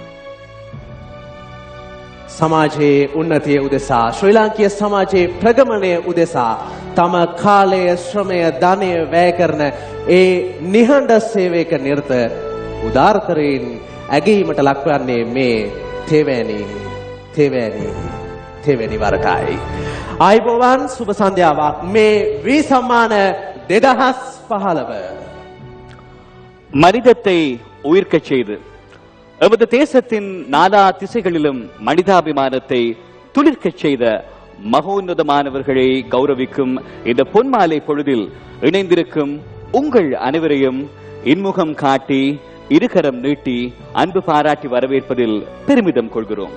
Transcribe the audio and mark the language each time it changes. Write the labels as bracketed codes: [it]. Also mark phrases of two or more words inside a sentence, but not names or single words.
[si] සමාජයේ උන්නතිය උදෙසා, ශ්‍රී ලාංකීය සමාජයේ ප්‍රගමනය උදෙසා තම කාලය, ශ්‍රමය, ධනය වැය කරන ඒ නිහඬ සේවයක නිරත උදාරතරයින් ඇගීමට ලක්වන්නේ මේ තෙවැනි වරටයි. ආයුබෝවන්, සුබ සන්ධ්‍යාවක්. මේ වී සම්මාන 2015 [ta] மனிதத்தை உயிர்க்கச் செய்து எமது தேசத்தின் நாலா திசைகளிலும் மனிதாபிமானத்தை துளிர்க்கச் செய்த மகோன்னதமானவர்களை கௌரவிக்கும் இந்த பொன்மாலை பொழுதில் இணைந்திருக்கும் உங்கள் அனைவரையும் இன்முகம் காட்டி, இருகரம் நீட்டி, அன்பு பாராட்டி வரவேற்பதில் பெருமிதம் கொள்கிறோம்.